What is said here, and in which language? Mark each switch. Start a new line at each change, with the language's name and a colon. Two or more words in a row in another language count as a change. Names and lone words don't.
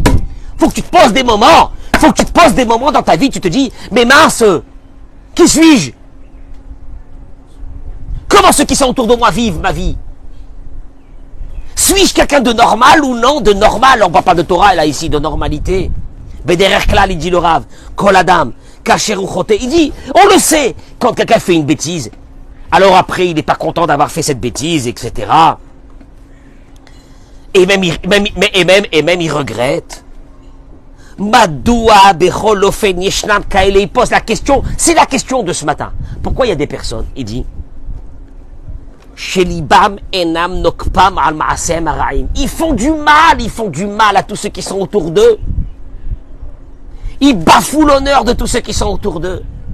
French: Faut que tu te poses des moments. Faut que tu te poses des moments dans ta vie, tu te dis, mais mince, qui suis-je? Comment ceux qui sont autour de moi vivent ma vie? Suis-je quelqu'un de normal ou non de normal? On ne parle pas de Torah là ici, de normalité.
Hebrew: בדרך כלל,
French: il dit le Rav,
Hebrew: כל אדם כשר וחוטא.
French: Il dit, on le sait, quand quelqu'un fait une bêtise, alors après il n'est pas content d'avoir fait cette bêtise, etc. Et même il regrette.
Hebrew: מדוע בכל אופן ישנם כאלה.
French: Il pose la question, c'est la question de ce matin. Pourquoi il y a des personnes, il dit,
Hebrew: שליבם אינם נוקפם על מעשיהם הרעים.
French: Ils font du mal à tous ceux qui sont autour d'eux. Ils bafouent l'honneur de tous ceux qui sont autour d'eux.